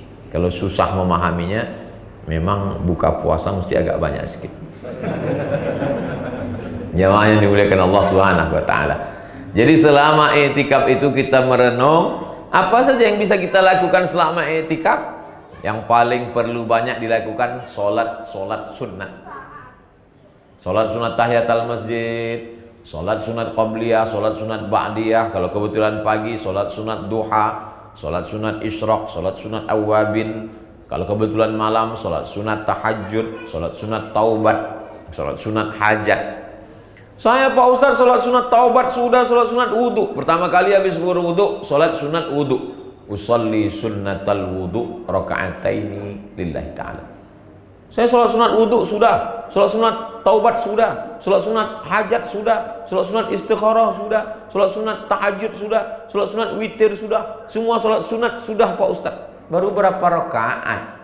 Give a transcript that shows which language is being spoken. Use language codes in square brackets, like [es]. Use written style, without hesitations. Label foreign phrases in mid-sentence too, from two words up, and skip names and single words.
[id] Kalau susah memahaminya, memang buka puasa mesti agak banyak sedikit. Jamaah yang dimuliakan Allah [ar] سبحانه وتعالى. [id] Jadi selama i'tikaf itu kita merenung apa saja yang bisa kita lakukan selama i'tikaf. Yang paling perlu banyak dilakukan solat sunat. Solat sunat tahiyatul masjid, solat sunat qabliyah, solat sunat ba'diyah. Kalau kebetulan pagi, solat sunat duha, solat sunat isyraq, solat sunat awabin. Kalau kebetulan malam, solat sunat tahajud, solat sunat taubat, solat sunat hajat. Saya Pak Ustaz solat sunat taubat sudah, solat sunat wudu. Pertama kali habis berwudu, solat sunat wudu. [ar] أصلي سنة الوضوء ركعتين لله تعالى. [id] Saya sholat sunat wudhu sudah, sholat sunat taubat sudah, sholat sunat hajat sudah, sholat sunat istikharah sudah, sholat sunat tahajud sudah, sholat sunat witir sudah, semua sholat sunat sudah Pak Ustaz. Baru berapa rakaat?